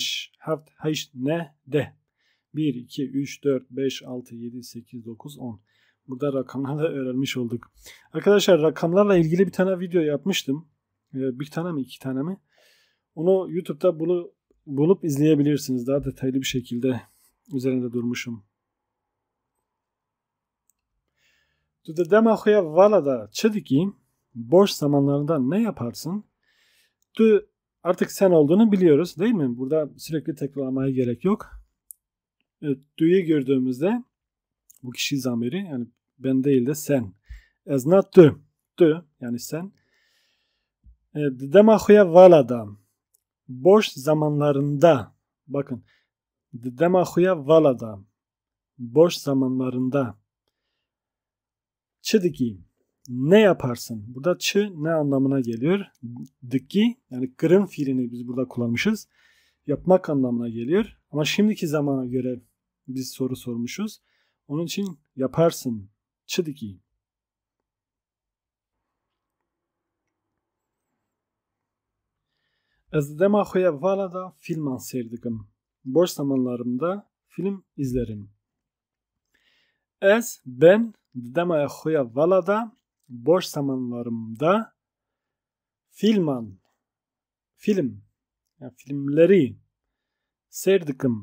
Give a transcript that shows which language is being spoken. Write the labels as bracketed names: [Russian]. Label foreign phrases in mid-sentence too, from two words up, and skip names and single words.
[Turkish] 7, 8, ne de. 1, 2, 3, 4, 5, 6, 7, 8, 9, 10. Burada rakamlarla öğrenmiş olduk. Arkadaşlar rakamlarla ilgili bir tane video yapmıştım. Bir tane mi 2 tane mi? Onu YouTube'da bulup izleyebilirsiniz. Daha detaylı bir şekilde üzerinde durmuşum. [Kurdish] Tu de dema xoya valada çediki [Turkish] boş zamanlarında ne yaparsın? Tu artık sen olduğunu biliyoruz değil mi? Burada sürekli tekrarlamaya gerek yok. Tu'yu gördüğümüzde bu kişi zamiri yani ben değil de sen. [Kurdish] Ez not tu. Tu [Turkish] yani sen. [Kurdish] Dema xoya valada [Turkish] boş zamanlarında bakın. [Kurdish] Dema xoya valada [Turkish] boş zamanlarında çediki ne yaparsın? Burada çı ne anlamına geliyor? Dıki yani kırın fiilini biz burada kullanmışız. Yapmak anlamına geliyor. Ama şimdiki zamana göre biz soru sormuşuz. Onun için yaparsın. [Kurdish] Çediki. Ez dema xoya valada film seyredikim. [Turkish] Boş zamanlarımda film izlerim. Ben [Kurdish] dema xoya valada [Turkish] boş zamanlarımda film yani filmleri seyredikim.